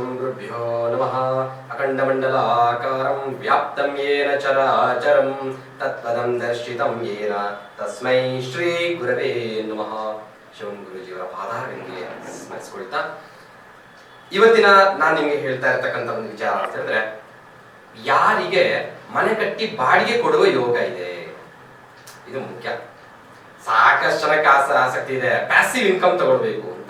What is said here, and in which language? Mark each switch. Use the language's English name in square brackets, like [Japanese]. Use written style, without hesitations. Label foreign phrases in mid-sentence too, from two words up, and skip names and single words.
[Sanskrit] ಶ್ರೀಗುರುಭ್ಯೋ ನಮಃ. ಅಖಂಡಮಂಡಲಾಕಾರಂ ವ್ಯಾಪ್ತಂ ಯೇನ ಚರಾಚರಂ ತತ್ಪದಂ ದರ್ಶಿತಂ ಯೇನ ತಸ್ಮೈ ಶ್ರೀ ಗುರವೇ ನಮಃ. [Kannada] ಶಿವಂ ಗುರುಜಿಯವರ ಪಾದಾರವಿಂದಕ್ಕೆ ಸ್ಮರಿಸಿಕೊಳ್ತಾ ಇವತ್ತಿನ ನಾನು ನಿಮಗೆ ಹೇಳ್ತಾ ಇರ್ತಕ್ಕಂಥ ಒಂದು ವಿಚಾರ ಅಂತ ಹೇಳಿದ್ರೆ, ಯಾರಿಗೆ ಮನೆ ಕಟ್ಟಿ ಬಾಡಿಗೆ ಕೊಡುವ ಯೋಗ ಇದೆ, ಇದು ಮುಖ್ಯ. ಸಾಕಷ್ಟು ಜನಕ್ಕೆ ಆಸಕ್ತಿ ಇದೆ, [English] passive income [Kannada] ತಗೊಳ್ಬೇಕು ಅಂತ.